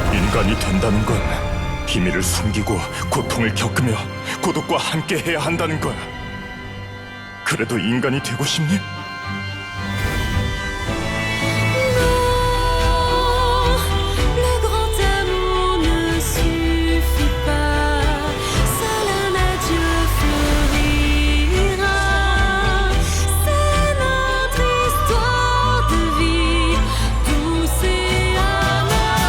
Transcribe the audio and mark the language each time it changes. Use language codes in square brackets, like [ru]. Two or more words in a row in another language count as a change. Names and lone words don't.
[ko] 인간이 된다는 건 비밀을 숨기고 고통을 겪으며 고독과 함께해야 한다는 거야. 그래도 인간이 되고 싶니? [fr] Le grand amour ne suffit pas, seul un adieu fleurira. C'est notre histoire de vie, douce et amère.